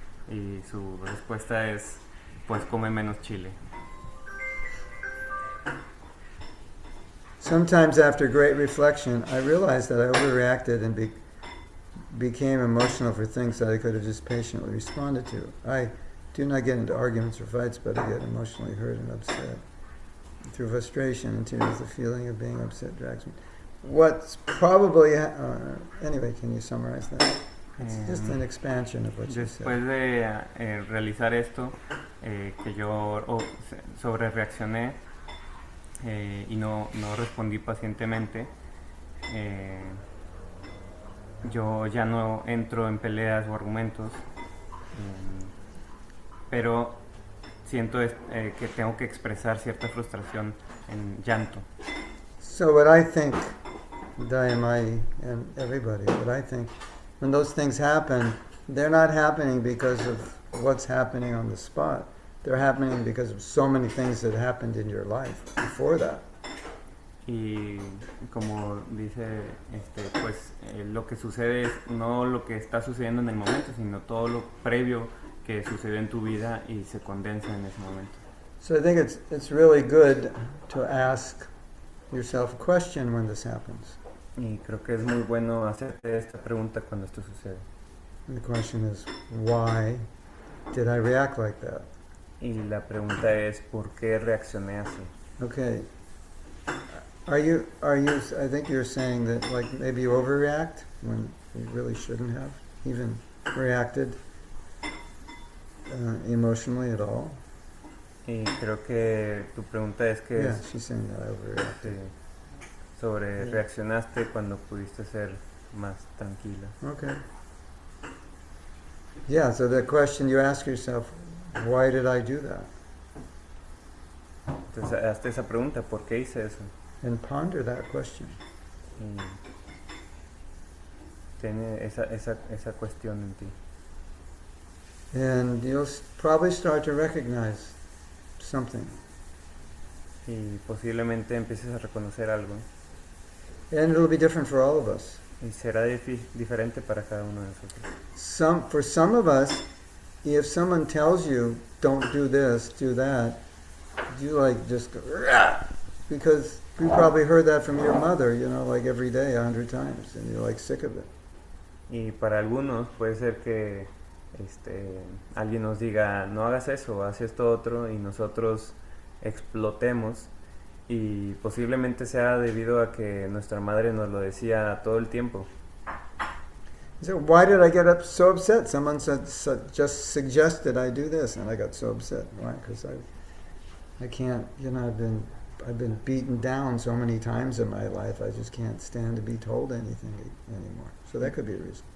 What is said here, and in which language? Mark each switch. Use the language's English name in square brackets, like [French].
[Spanish] Y su respuesta es, pues come menos chile. [English] Sometimes after great reflection, I realized that I overreacted and became emotional for things that I could have just patiently responded to. I do not get into arguments or fights, but I get emotionally hurt and upset. Through frustration, and tears, the feeling of being upset drags me. What's probably... anyway, can you summarize that? It's just an expansion of what you said. [Spanish] Después de realizar esto, que yo sobre reaccioné y no respondí pacientemente, yo ya no entro en peleas o argumentos, pero siento que tengo que expresar cierta frustración en llanto. [English] So what I think, Dayamai and everybody, what I think, when those things happen, they're not happening because of what's happening on the spot. They're happening because of so many things that happened in your life before that. [Spanish] Y como dice, pues lo que sucede es no lo que está sucediendo en el momento, sino todo lo previo que sucedió en tu vida y se condensa en ese momento. [English] So I think it's really good to ask yourself a question when this happens. [Spanish] Y creo que es muy bueno hacerte esta pregunta cuando esto sucede. [English] And the question is, why did I react like that? [Spanish] Y la pregunta es, ¿por qué reaccioné así? [English] Okay. I think you're saying that like maybe you overreact when you really shouldn't have even reacted emotionally at all. [Spanish] Y creo que tu pregunta es que [English] Yeah, she's saying that I overreacted. [Spanish] sobre reaccionaste cuando pudiste ser más tranquila. [English] Okay. Yeah, so the question you ask yourself, why did I do that? [Spanish] Entonces hazte esa pregunta, ¿por qué hice eso? [English] And ponder that question. [Spanish] Y tiene esa cuestión en ti. [English] And you'll probably start to recognize something. [Spanish] Y posiblemente empieces a reconocer algo. [English] And it'll be different for all of us. [Spanish] Y será diferente para cada uno de nosotros. [English] For some of us, if someone tells you, don't do this, do that, you like just go, rah! Because you probably heard that from your mother, like every day 100 times, and you're like sick of it. [Spanish] Y para algunos puede ser que alguien nos diga, no hagas eso, haz esto otro, y nosotros explotemos, y posiblemente sea debido a que nuestra madre nos lo decía todo el tiempo. [English] So why did I get so upset? Someone just suggested I do this, and I got so upset. Why? Because I can't. I've been beaten down so many times in my life. I just can't stand to be told anything anymore. So that could be a reason.